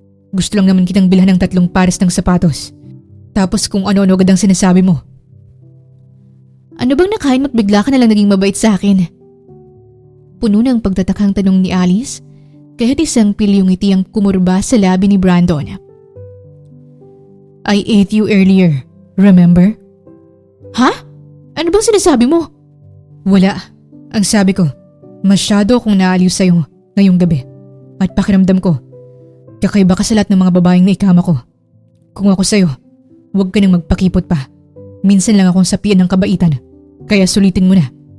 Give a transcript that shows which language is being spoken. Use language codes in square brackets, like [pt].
[tl] Gusto lang naman kitang bilhan ng 3 pares ng sapatos. Tapos kung ano-ano agad ang sinasabi mo. Ano bang nakain mo't bigla ka na lang naging mabait sa akin? Puno ng pagtatakang tanong ni Alice, kaya't isang pilyong ngiti ang kumurba sa labi ni Brandon. [en] I ate you earlier, remember? [tl] Ha? Ano bang sinasabi mo? Wala. Ang sabi ko, masyado akong naaliw sa'yo ngayong gabi. At pakiramdam ko, kakaiba ka sa lahat ng mga babaeng naikama ko. Kung ako sa'yo, huwag ka nang magpakipot pa. Minsan lang akong sapian ng kabaitan, kaya sulitin mo na.